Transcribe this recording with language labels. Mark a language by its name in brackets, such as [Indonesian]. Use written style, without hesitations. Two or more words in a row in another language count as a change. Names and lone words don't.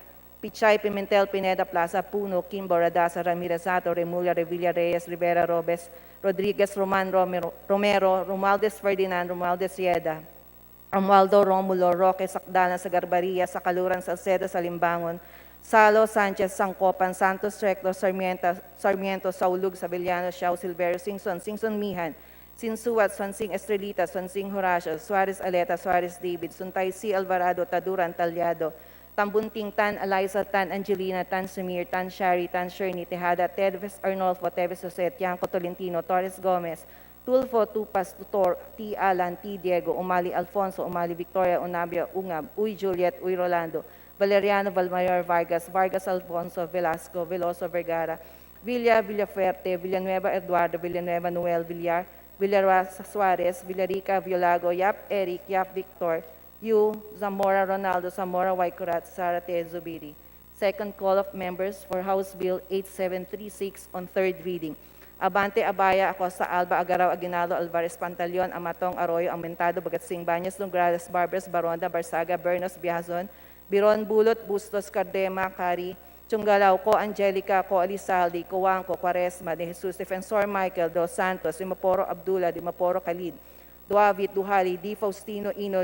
[English] Pichay, Pimentel, Pineda, Plaza, Puno, Kimbo, Radasa, Ramirazato, Remulla, Revilla, Reyes, Rivera, Robes, Rodriguez, Roman, Romero, Romualdez Ferdinand, Romualdez Yeda, Romualdo, Romulo, Roque, Sakdalan, Sagarbaria, Sakaluran, Salcedo, Salimbangon, Salo, Sanchez, Sangcopan, Santos, Recto, Sarmiento, Saulug, Sabellano, Xiao, Silverio, Singson, Mihan, Sinsuat, Swansing Estrelita, Swansing Horacio, Suarez Aleta, Suarez David, Suntay C. Alvarado, Taduran, Talyado, Tambunting, Tan Eliza, Tan Angelina, Tan Samir, Tan Shari, Tan Shirney, Tejada, Tedves Arnolfo, Teves Jose, Tianco Tolentino, Torres Gomez, Tulfo, Tupas, Tutor, T. Alan, T. Diego, Umali Alfonso, Umali Victoria, Unabia, Ungab, Uy Juliet, Uy Rolando, Valeriano Valmayor Vargas, Vargas Alfonso, Velasco, Veloso Vergara, Villafuerte, Villanueva Eduardo, Villanueva Noel, Villar, Villarasa Suarez, Villarica Violago, Yap Eric, Yap Victor, Yu, Zamora Ronaldo, Zamora Waikurat, Sarate Zubiri. Second call of members for House Bill 8736 on third reading. Abante Abaya, Acosta Alba, Agaraw, Aguinaldo, Alvarez Pantaleon, Amatong, Arroyo, Aumentado, Bagatsing, Baños, Nograles, Barbers, Baronda, Barsaga, Bernos, Biazon, Biron, Bulot, Bustos, Cardema, Cari, Chungalao, Ko Angelica, Ko Alizaldi, Ko Wangko, Quaresma, De Jesus, Defensor Michael, Dos Santos, Dimaporo Abdullah, Dimaporo Khalid, Duavit, Duhali, Di Faustino, Ino,